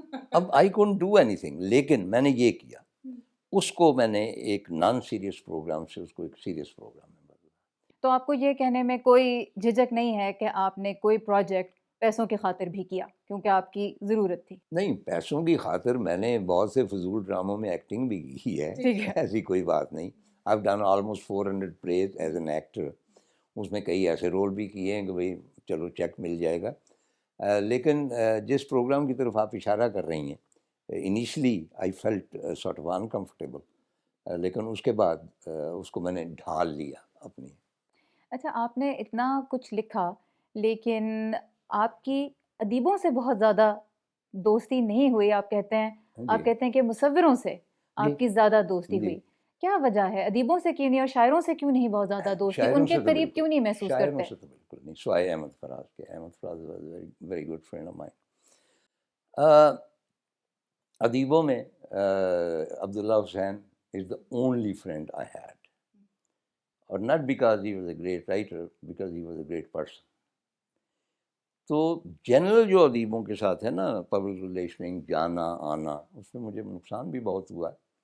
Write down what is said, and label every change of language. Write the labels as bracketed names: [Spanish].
[Urdu] اب [English] I can't do anything, [Urdu] لیکن میں نے یہ کیا، اس کو میں نے ایک نان سیریس پروگرام سے اس کو ایک سیریس پروگرام میں بدلا. تو آپ کو یہ کہنے میں کوئی جھجک نہیں ہے کہ آپ نے کوئی پروجیکٹ پیسوں کی خاطر بھی کیا کیونکہ آپ کی ضرورت تھی؟ نہیں، پیسوں کی خاطر میں نے بہت سے فضول ڈراموں میں ایکٹنگ بھی کی ہے، ایسی کوئی بات نہیں. [English] I've done almost 400 plays as an actor. [Urdu] اس میں کئی ایسے رول بھی کیے ہیں کہ بھئی چلو چیک مل جائے گا. لیکن جس پروگرام کی طرف آپ اشارہ کر رہی ہیں، [English] initially I felt sort of uncomfortable, [Urdu] لیکن اس کے بعد اس کو میں نے ڈھال لیا اپنی. اچھا، آپ نے اتنا کچھ لکھا لیکن آپ کی ادیبوں سے بہت زیادہ دوستی نہیں ہوئی. آپ کہتے ہیں کہ مصوروں سے آپ کی زیادہ دوستی ہوئی. کیا وجہ ہے؟ ادیبوں سے کیوں نہیں اور شاعروں سے کیوں نہیں بہت زیادہ دوستی؟ ان کے قریب کیوں نہیں محسوس کرتے؟ شاعروں سے تو بالکل نہیں، سوائے احمد فراز کے. احمد فراز [English] Was very good friend of mine. [Urdu] ادیبوں میں [English] Abdullah Hussain is the only friend I had, [Urdu] اور [English] not because he was a great writer, because he was a great person. [Urdu] تو جنرل جو ادیبوں کے ساتھ ہے نا، پبلک ریلیشننگ، جانا آنا، اس میں مجھے نقصان بھی بہت ہوا ہے.